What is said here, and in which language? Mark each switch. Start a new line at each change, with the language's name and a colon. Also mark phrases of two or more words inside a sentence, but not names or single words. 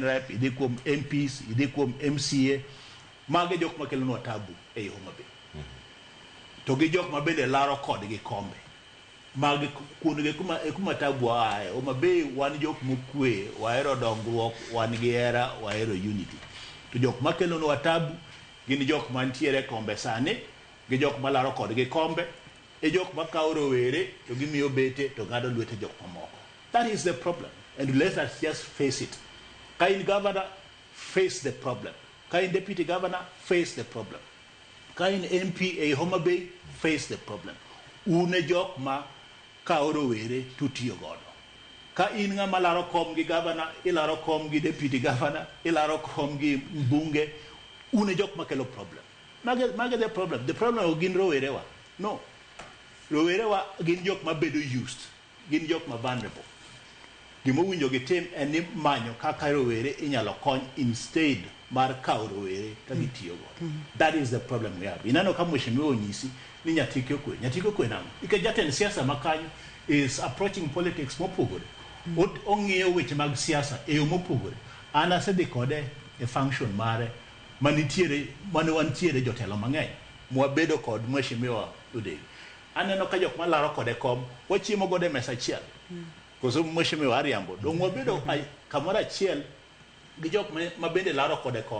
Luo (Kenya and Tanzania): rep idhi kuom MPs idhi kuom MCA mage jok makelonwa tabu e Homa Bay to gi jok ma bende laro kodgi kombe mag kuonde kuma tabu ae Homa Bay wan jok mokwe wahero dongruok wan gi hera wahero unity to jok makelonwa tabu gin jok mantiere kombe sani gi jok malaro kodgi kombe e jok makawo rowere to gimiyo bete to ng'ado lwete jok mamoko.
English: That is the problem and let us just face it. Kind governor, face the problem. Kind deputy governor, face the problem. Kind MP a Homa Bay, face the problem.
Luo (Kenya and Tanzania): Une jok ma kawo rowere to tiyo godo ka in ng'ama laro kom gi governor, ilaro kom gi
English: deputy governor,
Luo (Kenya and Tanzania): ilaro kom gi mbunge, une jok makelo problem.
English: Mage the problem. The problem of
Luo (Kenya and Tanzania): gin rowerewa.
English: No.
Luo (Kenya and Tanzania): Rowerewa gin jok mabedo used. Gin jok ma vulnerable. Gimo winjo gitim en ni manyo kaka rowere inyalo kony instead mar kawo rowere ka gitiyo go.
English: That is the problem we have.
Luo (Kenya and Tanzania): Inano kama mheshimiwa onyisi ni nyatike okwe. Nyatike okwe namo. Ike jatend siasa makanyo
English: is approaching politics
Luo (Kenya and Tanzania): mopogore. Ong'iyo weche mag siasa e yo mopogore. An asedhi kode e function mare mane wantiere jotelo mang'eny. Mwabedo kod mheshimiwa Udegi. Aneno ka jok malaro kode kom wachiemo godo e mesa achiel. Koso mheshimiwa Ariambo dong wabedo kamoro achiel gi jok mabende laro kode kom.